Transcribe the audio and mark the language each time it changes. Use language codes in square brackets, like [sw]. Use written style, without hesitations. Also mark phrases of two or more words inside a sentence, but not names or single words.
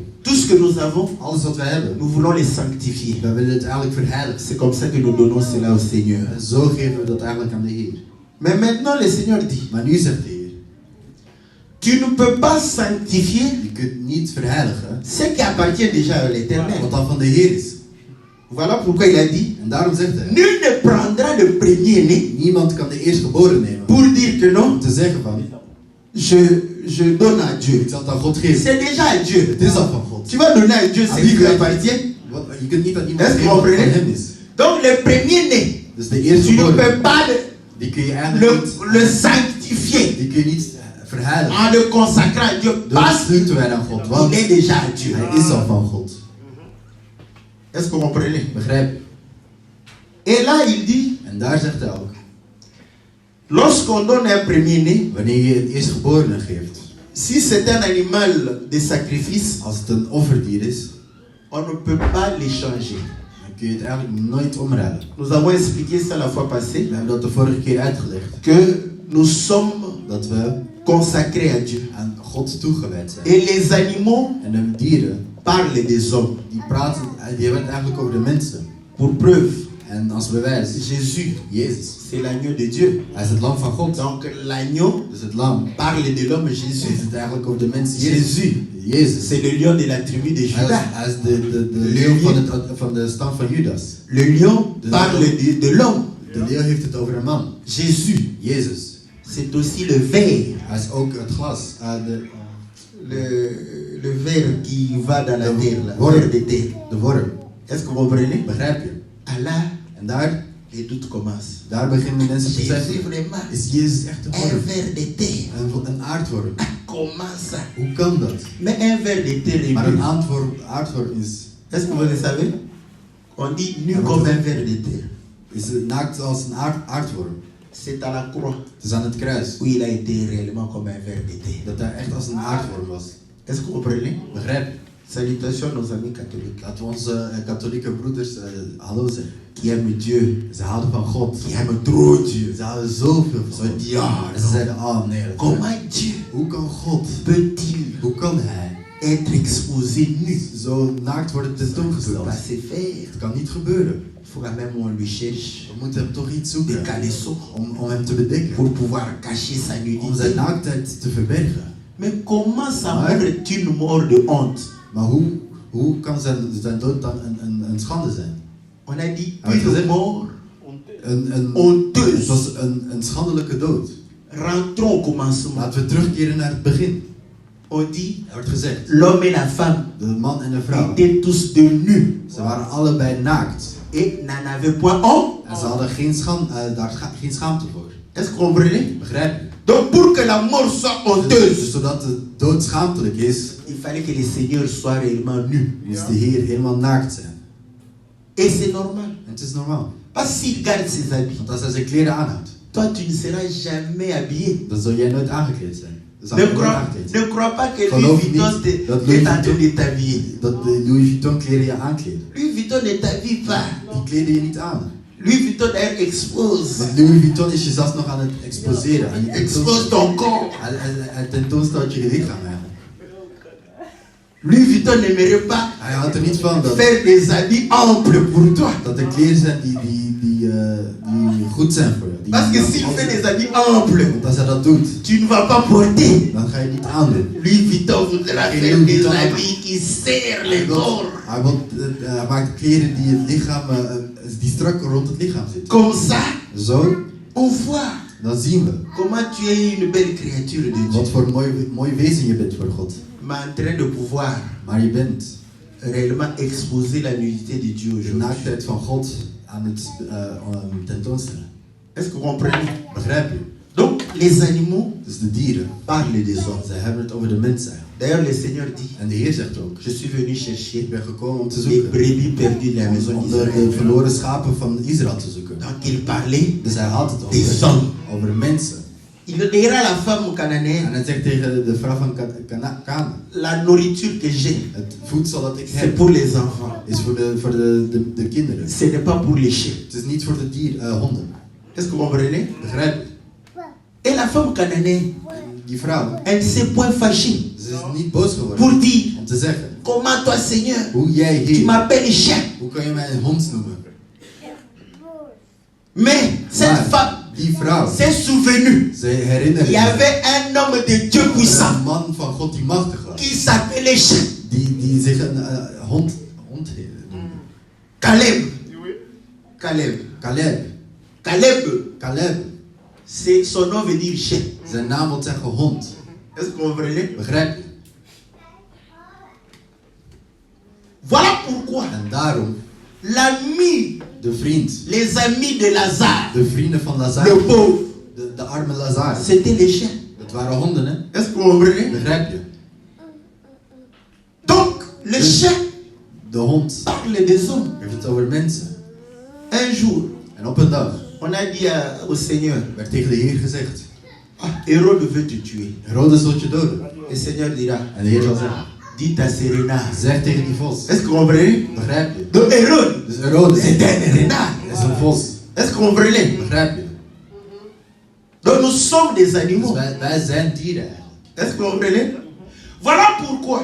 [fr] Tout ce que nous avons, [nl] Alles wat we hebben, [fr] nous voulons les sanctifier. [nl] we willen het eigenlijk verheiligen. [fr] C'est comme ça que nous donnons cela au Seigneur. [nl] En zo geven we dat eigenlijk aan de Heer. [fr] Mais maintenant le Seigneur dit, [nl] Maar nu zegt de Heer, [fr] tu ne peux pas sanctifier [nl] je kunt niet verheiligen [fr] ce qui appartient déjà à l'Éternel. [nl] wat dan van de Heer is. [fr] Voilà pourquoi il a dit, [nl] En daarom zegt hij, [fr] nul ne prendra le premier-né [nl] niemand kan de eerstgeboren nemen. [fr] pour dire que non, [nl] Om te zeggen van, [fr] je donne à Dieu. [nl] ik zal het aan God geven. [fr] C'est déjà à Dieu. [nl] Het is al van God. [fr] Tu vas donner à Dieu ce qui lui appartient. [nl] Je kunt niet aan iemand [fr] Est-ce que [nl] geven [fr] vous [nl] wat van [fr] comprenez? [nl] hem is. [fr] Donc le premier-né, [nl] Dus de [fr] tu ne [nl] eerstgeboren, [fr] peux pas [nl] die kun je eigenlijk niet, [fr] le sanctifier [nl] die kun je niet verheiligen. [fr] en le consacrant à Dieu [nl] Door [fr] parce [nl] het te wijden aan God, want [fr] qu'il est déjà à Dieu. [nl] hij is al van God. [fr] Est-ce que vous comprenez? [nl] Begrijp je? [fr] Et là, il dit, [nl] En daar zegt hij ook, [fr] lorsqu'on donne un premier-né, [nl] wanneer je een eerstgeborene geeft, [fr] si c'est un animal de sacrifice, [nl] als het een offerdier is, [fr] on ne peut pas l'échanger. [nl] dan kun je het eigenlijk nooit omruilen. [fr] Nous avons expliqué ça la fois passée, [nl] We hebben dat de vorige keer uitgelegd. [fr] que nous sommes [nl] Dat we [fr] consacrés à Dieu. [nl] aan God toegewijd zijn. [fr] Et les animaux [nl] En de dieren, [fr] parlent des hommes. [nl] die praten, die hebben het eigenlijk over de mensen. [fr] Pour preuve, [nl] En als bewijs, [fr] Jésus, [nl] Jezus. [fr] c'est l'agneau de Dieu. [nl] Hij is het lam van God. [fr] Donc l'agneau [nl] Dus het lam [fr] parle de l'homme Jésus. [nl] heeft het eigenlijk over de mens [fr] Jésus, [nl] Jezus. [fr] c'est le lion de la tribu de Juda. [nl] Hij is de leeuw van de stam van Judas. [fr] Le lion parle de l'homme. [nl] De leeuw heeft het over een man. [fr] Jésus, [nl] Jezus. [fr] c'est aussi le ver. [nl] Hij is ook het glas. [fr] Le ver qui va dans la terre, le [nl] worm. [fr] ver de terre. [nl] De worm. [fr] Est-ce que vous comprenez? [nl] Begrijp je? [fr] Allah, [nl] En daar [fr] les doutes commencent. [nl] beginnen mensen te [fr] Jésus [nl] zeggen, [fr] vraiment, [nl] is Jezus echt een [fr] un [nl] worm? [fr] ver de terre. [nl] Een aardworm. [fr] Comment ça? [nl] Hoe kan dat? [fr] Mais un ver de terre est [nl] Maar een [fr] mieux. [nl] aardworm is... [fr] Est-ce que vous le savez? On dit nu comme un ver de terre. [nl] Is naakt als een aardworm. [fr] C'est à la croix [nl] Het is aan het kruis. [fr] où il a été réellement comme un ver de terre. [nl] Dat hij echt als een aardworm was. [fr] Est-ce que vous comprenez? [nl] Begrijp je? [fr] Salutations nos amis catholiques [nl] Dat we onze katholieke broeders hallo zeggen. [fr] qui aiment Dieu, [nl] Ze houden van God. [fr] qui aiment trop Dieu. [nl] Ze houden zoveel van Ze God. [fr] disent, ah, [nl] En ze zeiden, oh nee. [fr] comment Dieu [nl] Hoe kan God, [fr] peut-il [nl] hoe kan hij [fr] être exposé nu? [nl] zo naakt worden [fr] Ça ne peut [nl] tentoongesteld? [fr] pas se faire. [nl] Het kan niet gebeuren. [fr] Il faut quand même qu'on lui cherche [nl] We moeten hem toch iets [fr] des [nl] zoeken [fr] caleçons [nl] om hem te bedekken. [fr] pour pouvoir cacher sa [nl] Om zijn [fr] nudité. [nl] naaktheid te verbergen. [fr] Mais comment ça Ouais. montre une mort de honte? [nl] Maar hoe kan zijn dood dan een schande zijn? [fr] On a dit Ah, oui, une mort [nl] Het [fr] honteuse. [nl] was een schandelijke dood. [fr] Rentrons au commencement. [nl] Laten we terugkeren naar het begin. [fr] On dit [nl] Er wordt gezegd, [fr] l'homme et la femme [nl] de man en de vrouw, [fr] étaient tous de nus [nl] ze waren allebei naakt. [fr] et n'en avaient point honte. [nl] En ze hadden daar geen schaamte voor. [fr] Est-ce que vous comprenez? [nl] Begrijp je? [fr] Donc pour que la mort soit [nl] Dus [fr] honteuse, [nl] zodat de dood schaamtelijk is, [fr] il fallait que le Seigneur soit réellement nu. [nl] moest de Heer helemaal naakt zijn. [fr] Et c'est normal. [nl] En het is normaal. [fr] Parce s'il garde ses habits, [nl] Want als hij zijn kleren aanhoudt, [fr] toi tu ne seras jamais habillé. [nl] dan zul jij nooit aangekleed zijn. Dan zal [fr] Ne [nl] je nooit [fr] crois, [nl] aangekleed zijn. [fr] ne crois pas que [nl] Geloof [fr] Louis [nl] niet [fr] Vuitton [nl] dat [fr] est [nl] Louis [fr] en train [nl] Vuitton- [fr] de t'habiller. [nl] Dat de Louis Vuitton kleren je aankleden. [fr] Louis Vuitton ne t'habille pas. [nl] Die kleden je niet aan. [fr] Louis Vuitton d'ailleurs expose. [nl] Want Louis Vuitton is je zelfs nog aan het exposeren. Aan je [fr] Expose ton corps. [nl] Hij tentoonstelt je lichaam eigenlijk. [fr] Louis Vuitton n'aimerait pas [nl] Hij houdt er niet van [fr] faire des habits amples pour toi. [nl] dat er kleren zijn die goed zijn voor je. [fr] Parce que s'il fait des habits amples, [nl] Want als hij dat doet, [fr] tu ne vas pas porter. [nl] dan ga je het niet aandoen. [fr] Louis Vuitton voudra Et faire [nl] Louis [fr] des [nl] Vuitton- [fr] habits qui serrent le corps. [nl] Hij maakt kleren die het lichaam, die strak rond het lichaam zitten. [fr] Comme ça, [nl] Zo, [fr] on voit [nl] dan zien we [fr] comment tu es une belle créature de Dieu. [nl] wat voor mooi wezen je bent voor God. [fr] Mais en train de pouvoir [nl] Maar je bent [fr] réellement exposer la nudité de Dieu [nl] de [fr] aujourd'hui. [nl] naaktheid van God aan het tentoonstellen. [fr] Est-ce que vous comprenez? [nl] Begrijp je? [fr] Donc, les animaux [nl] Dus de dieren, [fr] parlent des hommes. [nl] zij hebben het over de mens eigenlijk. [fr] D'ailleurs, le Seigneur dit, [nl] En de Heer zegt ook, [fr] je suis venu chercher [nl] ik ben gekomen om te [fr] les [nl] zoeken. [fr] brebis perdues de la maison [nl] Om de [fr] d'Israël. [nl] verloren schapen van Israël te zoeken. [fr] Donc, il parlait [nl] Dus hij had het [fr] des hommes. [nl] over mensen. [fr] Il dira à la femme [nl] En [fr] cananéenne, [nl] hij zegt tegen de vrouw van Kana, [fr] la nourriture que j'ai, [nl] het voedsel dat ik [fr] c'est [nl] heb [fr] pour les enfants. [nl] is voor de kinderen. [fr] Ce n'est pas pour les chiens. [nl] Het is niet voor de honden. [fr] Est-ce que vous comprenez? [nl] Begrijp je? [fr] Et la femme cananéenne, [nl] Die vrouw, [fr] elle ne s'est point fâchée [nl] ze is niet boos geworden [fr] pour dire, [nl] om te zeggen, [fr] comment toi Seigneur, [nl] hoe jij [fr] tu [nl] Heer, [fr] m'appelles chien. [nl] hoe kan je mij een hond noemen? [fr] Mais cette [nl] Maar [fr] femme [nl] die vrouw, [fr] s'est souvenue. [nl] ze herinnerde [fr] Il y avait un homme de Dieu puissant [nl] een man van God die machtig was. [fr] qui s'appelait chien. [nl] Die zich een hond noemde. [fr] Caleb. Caleb. [nl] Caleb. [fr] Caleb, [nl] Caleb. [fr] c'est son nom veut dire chien. [nl] Zijn naam wil zeggen hond. [fr] Est-ce que vous comprenez? [nl] Begrijp je? [fr] Voilà pourquoi [nl] En daarom, [fr] l'ami, [nl] de vriend, [fr] les amis de Lazare, [nl] de vrienden van [fr] le [nl] Lazarus, [fr] pauvre, [nl] de arme Lazarus, [fr] c'était les chiens. [nl] dat waren honden, hè? [fr] Est-ce que vous comprenez? [nl] Begrijp je? [fr] Donc, le chien [nl] De hond [fr] parle des hommes. [nl] heeft het over mensen. [fr] Un jour, [nl] En op een dag [fr] on a dit au Seigneur, [nl] werd tegen de Heer gezegd, [fr] ah, Hérode veut te tuer. [nl] Herodes wil je doden. [fr] Le Seigneur dira, [nl] En de Heer zal zeggen, [fr] dites à ces renards. [nl] zeg tegen die vos. [fr] Est-ce que vous comprenez? [nl] Begrijp je? [fr] Donc, Hérode, [nl] Dus Herodes [fr] c'est un renard. [nl] is een vos. [fr] Est-ce que vous comprenez? [nl] Begrijp je? [fr] Donc, nous sommes des [nl] Dus [fr] animaux. [nl] wij zijn dieren eigenlijk. [fr] Est-ce que vous comprenez? Voilà pourquoi,